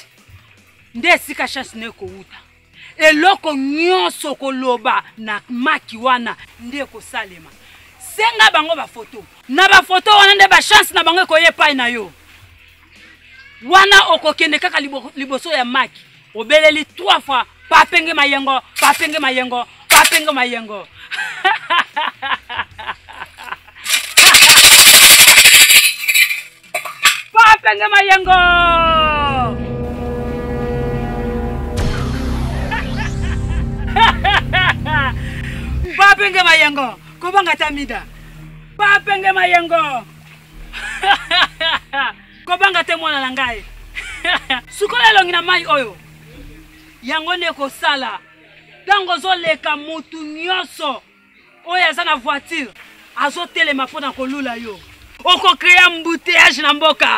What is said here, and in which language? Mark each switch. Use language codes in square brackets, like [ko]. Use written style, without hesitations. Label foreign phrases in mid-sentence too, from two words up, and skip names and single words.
[ln] Nde sika chance ne ko uta. Eloko nyonso koloba na maki wana nde ko salema. Senga bango ba photo. Na ba photo wana nde ba chance na bango ko yepa na yo. Wana okokende kaka liboso ya maki. Obeleli 3 fois. Papenge mayengo, papenge mayengo, papenge mayengo. Papenge mayengo. Papenge mayengo. Kobanga tamida. Papenge mayengo. Kobanga te mwana na ngai. Sukola longi na mai oyo. Yango ne ko sala. Tango zo leka mutu nyonso. Oyo aza na voiture. Azo telema pona kolula yo. Oko [fr] créer embouteillage [ln] na mboka.